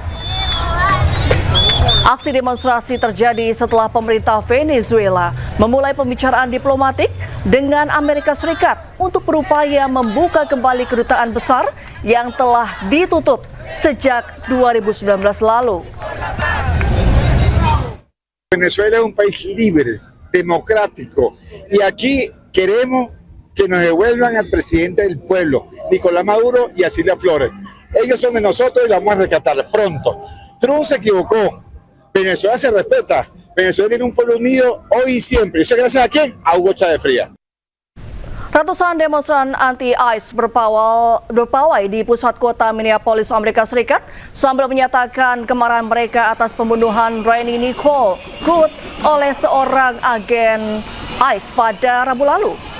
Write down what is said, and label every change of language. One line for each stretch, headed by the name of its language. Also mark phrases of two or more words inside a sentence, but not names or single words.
Indonesian: Aksi demonstrasi terjadi setelah pemerintah Venezuela memulai pembicaraan diplomatik dengan Amerika Serikat untuk berupaya membuka kembali kedutaan besar yang telah ditutup sejak 2019 lalu.
Spanish: Venezuela es un país libre, democrático, y aquí queremos que nos devuelvan al presidente del pueblo, Nicolás Maduro, y a Cilia Flores. Ellos son de nosotros y los vamos a rescatar pronto. Trump se equivocó, Venezuela se respeta, Venezuela tiene un pueblo unido hoy y siempre. ¿Y eso gracias a quién? A Hugo Chávez Frías.
Indonesian: Ratusan demonstran anti-ICE berpawai di pusat kota Minneapolis, Amerika Serikat sambil menyatakan kemarahan mereka atas pembunuhan Rainy Nicole Good oleh seorang agen ICE pada Rabu lalu.